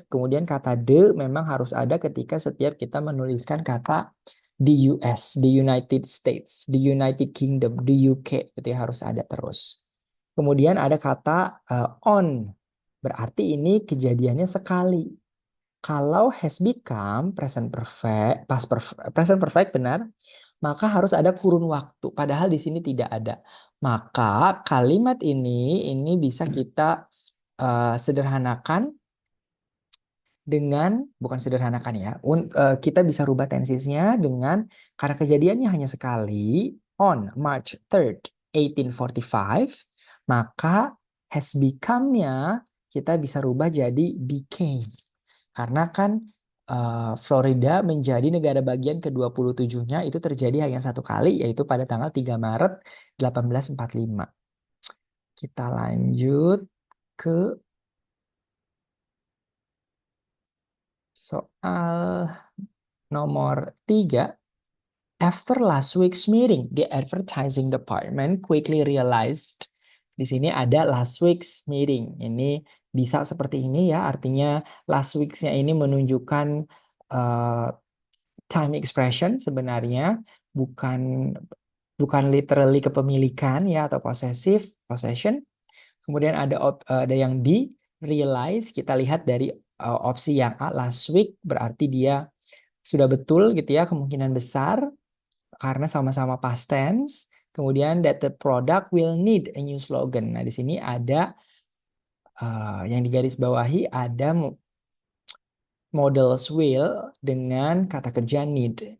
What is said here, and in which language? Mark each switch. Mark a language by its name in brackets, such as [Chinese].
[Indonesian] Kemudian kata the memang harus ada ketika setiap kita menuliskan kata di US, di United States, di United Kingdom, di UK, itu ya harus ada terus. Kemudian ada kata on, berarti ini kejadiannya sekali. Kalau has become present perfect, present perfect benar, maka harus ada kurun waktu. Padahal di sini tidak ada. Maka kalimat ini bisa kita sederhanakan dengan, bukan sederhanakan ya, kita bisa rubah tensisnya dengan, karena kejadiannya hanya sekali, on March 3rd, 1845, maka has become-nya kita bisa rubah jadi became. Karena kan Florida menjadi negara bagian ke-27-nya itu terjadi hanya satu kali, yaitu pada tanggal 3 Maret 1845. Kita lanjut ke soal nomor 3. [English] After last week's meeting, the advertising department quickly realized. [Indonesian] Di sini ada last week's meeting. Ini bisa seperti ini ya, artinya last week's-nya ini menunjukkan uh, time expression sebenarnya, bukan bukan literally kepemilikan ya atau possession. Kemudian ada yang B, realize. Kita lihat dari opsi yang A, last week, berarti dia sudah betul gitu ya, kemungkinan besar karena sama-sama past tense. Kemudian [English] that the product will need a new slogan. [Indonesian] Nah, di sini ada yang digarisbawahi ada models will dengan kata kerja need.